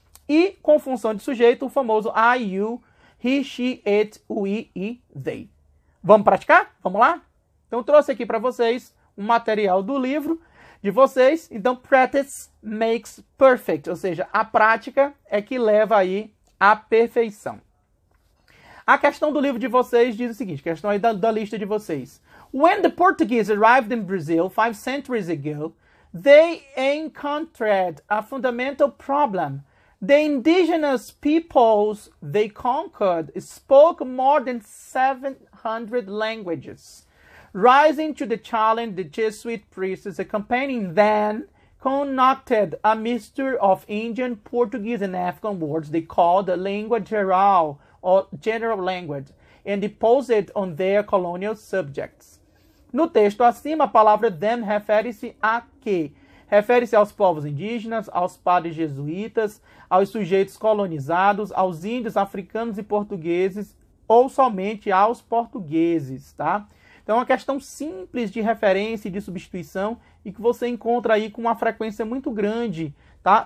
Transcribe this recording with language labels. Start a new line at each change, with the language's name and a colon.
Portuguese: E com função de sujeito, o famoso
English: I, you, he, she, it, we
Portuguese: e they. Vamos praticar? Vamos lá? Então, eu trouxe aqui para vocês um material do livro de vocês. Então,
English: practice makes perfect,
Portuguese: ou seja, a prática é que leva aí à perfeição. A questão do livro de vocês diz o seguinte, questão aí da lista de vocês.
English: When the Portuguese arrived in Brazil 5 centuries ago, they encountered a fundamental problem. The indigenous peoples they conquered spoke more than 700 languages. Rising to the challenge, the Jesuit priests accompanying them concocted a mixture of Indian, Portuguese, and African words they called the língua geral, or general language, and imposed it on their colonial subjects.
Portuguese: No texto acima, a palavra them refere-se a quê? Refere-se aos povos indígenas, aos padres jesuítas, aos sujeitos colonizados, aos índios, africanos e portugueses, ou somente aos portugueses, tá? Então é uma questão simples de referência e de substituição e que você encontra aí com uma frequência muito grande, tá?